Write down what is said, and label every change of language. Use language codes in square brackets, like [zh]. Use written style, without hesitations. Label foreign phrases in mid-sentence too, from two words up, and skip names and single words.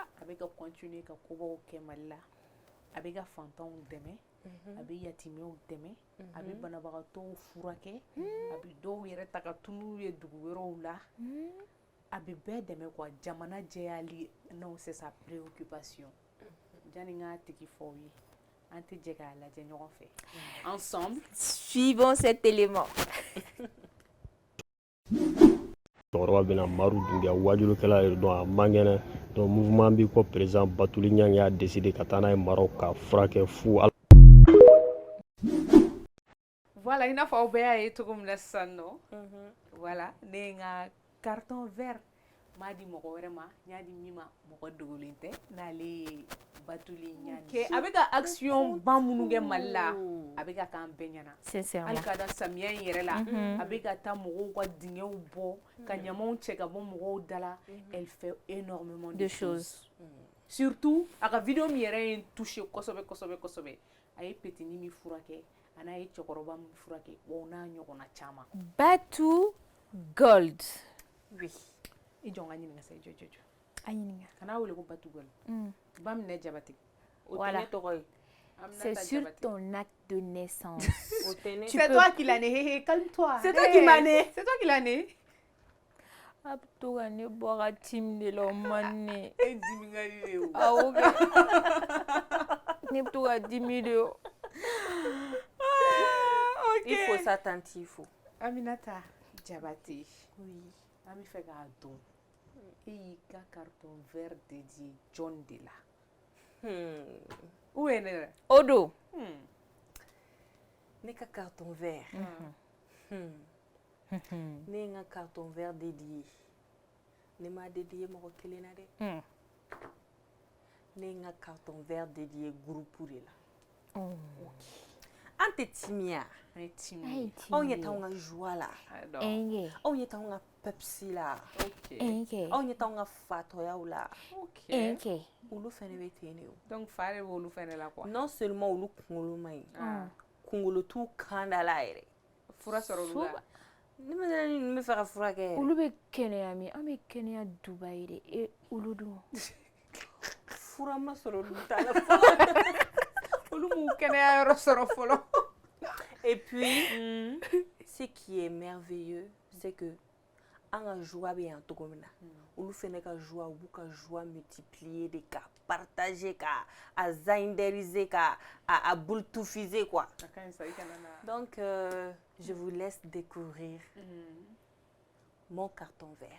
[bm] a bɛ ka continuer ka kobaw kɛ Mali la a bɛ ka fantanw dɛmɛ a bɛ yatimɛw dɛmɛ a bɛ banabagatɔw furakɛ a bɛ dɔw yɛrɛ ta ka tunun ye dugu wɛrɛw la a bɛ bɛɛ dɛmɛ quoi jamana jɛyali [fr] non c'est sa préoccupation [bm] janni n k'a tigi fɔ aw ye an tɛ jɛ k'a lajɛ ɲɔgɔn fɛ ensemble [fr] suivons cet élément. [bm] cɛkɔrɔba bɛna maru dunbiya wajulukɛla yɛrɛ dɔn a man kɛnɛ [fr] donc mouvement [bm] bi ko président Batuli Ɲangi y'a décidé ka taa n'a ye Maroc ka furakɛ fu voilà i n'a fɔ aw bɛɛ y'a ye cogo min na sisan nɔ voilà ne ye n ka [fr] carton vert [bm] m'a di mɔgɔ wɛrɛ ma n y'a di min ma mɔgɔ dogolen tɛ n'ale ye Batuli Ɲangi a bɛ ka action ban minnu kɛ Mali la a bɛ ka k'an bɛɛ ɲɛna [fr] Sincèrement. [bm] hali ka da samiya in yɛrɛ la a bɛ ka taa mɔgɔw ka dingɛw bɔ ka ɲamaw cɛ ka bɔ mɔgɔw da la [fr] elle fait énormément de choses surtout [bm] a ka vidéo min yɛrɛ ye n touché kosɛbɛ kosɛbɛ kosɛbɛ a ye petini min furakɛ a n'a ye cɛkɔrɔba min furakɛ wa o n'a ɲɔgɔnna caman. Batou Gold. Oui. I jɔ n ka ɲininka sa, i jɔ. A ɲininka. Kana wele ko Batou Gold. Ba Minɛ Jabate. Voilà. O tɛ ne tɔgɔ ye. [fr] C'est sur ton acte de naissance. [bm] O tɛ ne. [fr] C'est toi qui l'as né, calme-toi. C'est toi qui m'as né. C'est toi qui l'as né. [bm] A bɛ to ka ne bɔ ka tim de la o man ne. E dimi ka ye o. Awɔ kɛ. Ne bɛ to ka dimi de o. Ok. [fr] Il faut s'attentir, il faut. Aminata Jabate. Oui. [bm] An bɛ fɛ k'a dɔn. E y'i ka [fr] carton vert [bm] dédié John de la. [fr] Où est ne? [bm] O don. Ne ka [fr] carton vert. [bm] Ne ye n ka [fr] carton vert [bm] dédié. Ne m'a dédié mɔgɔ kelen na dɛ. Ne ye n ka [fr] carton vert dédié groupe [bm] de la. An tɛ timiya. An ye timi. Anw ɲɛ t'anw ka joie la. Ɛnkɛ. Anw ɲɛ t'anw ka pepsi la. Ɛnkɛ. Anw ɲɛ t'anw ka fatɔyaw la. Ɛnkɛ. Olu fɛnɛ bɛ ten de o. Donc fa de b'olu fɛnɛ la quoi. [fr] Non seulement [bm] olu kunkolo man ɲi. Kunkolo t'u kan da la yɛrɛ. Fura sɔrɔ olu la. Ne ma deli ni n bɛ fɛ ka fura kɛ. Olu bɛ kɛnɛya min? An bɛ kɛnɛya Dubaï de. E olu dun? Fura ma sɔrɔ olu ta la fɔlɔ. Olu m'u kɛnɛya yɔrɔ sɔrɔ fɔlɔ. [fr] Et puis, ce qui est merveilleux, c'est que [bm] an ka joie bɛ yan cogo min na. Olu fɛnɛ ka joie u b'u ka joie multiplier de ka partager ka a zainderiser ka a bultufiser quoi. [fr] Donc je vous laisse découvrir mon carton vert.